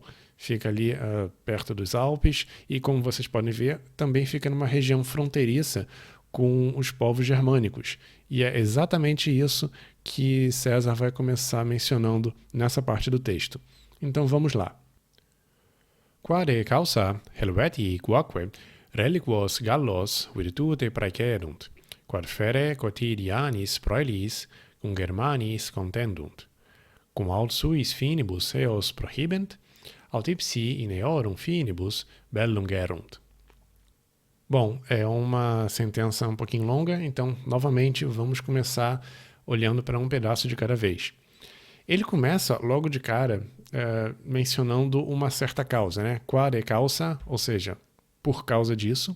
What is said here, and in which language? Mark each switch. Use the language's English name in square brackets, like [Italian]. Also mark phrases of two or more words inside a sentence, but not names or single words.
[Portuguese] Fica ali perto dos Alpes e, como vocês podem ver, também fica numa região fronteiriça com os povos germânicos. E é exatamente isso que César vai começar mencionando nessa parte do texto. Então vamos lá. [Latin] Quare causa Helvetii quoque reliquos Gallos virtute praecerunt, quod fere quotidianis proelis cum Germanis contendunt, cum aut suis finibus eos prohibent, aut ipsi in eorum finibus bellum gerunt. [Portuguese] Bom, é uma sentença um pouquinho longa, então, novamente, vamos começar olhando para um pedaço de cada vez. Ele começa logo de cara mencionando uma certa causa, [Latin] Quare causa, [Portuguese] ou seja, por causa disso.